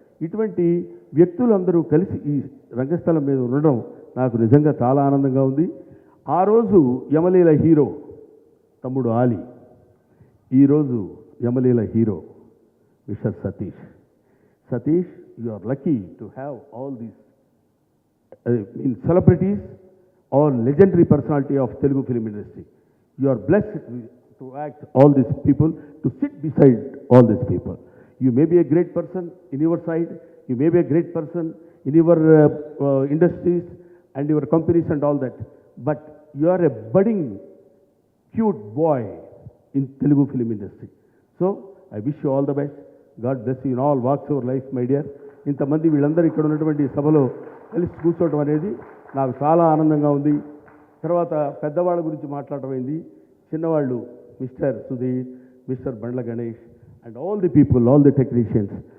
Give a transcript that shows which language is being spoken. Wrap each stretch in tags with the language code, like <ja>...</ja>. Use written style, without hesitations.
<te>ఇటువంటి వ్యక్తులందరూ కలిసి ఈ రంగస్థలం మీద ఉండడం నాకు నిజంగా చాలా ఆనందంగా ఉంది. ఆ రోజు యమలీల హీరో తమ్ముడు ఆలీ, ఈరోజు Yamaleela hero mister Satish.</te> <en>Satish, you are lucky to have all these celebrities or legendary personality of Telugu film industry. You are blessed to act all these people, to sit beside all these people. You may be a great person in your side, you may be a great person in your industries and your companies and all that, but you are a budding, cute boy in Telugu film industry. So, I wish you all the best. God bless you in all walks of life, my dear.</en> <te>ఇంతమంది వీళ్ళందరూ ఇక్కడ ఉన్నటువంటి సభలో కలిసి కూర్చోవడం అనేది నాకు చాలా ఆనందంగా ఉంది. తర్వాత పెద్దవాళ్ళ గురించి మాట్లాడటం అయింది. చిన్నవాళ్ళు mister Sudheer, mister Bandla Ganesh</te> <en>And all the people, all the technicians.</en>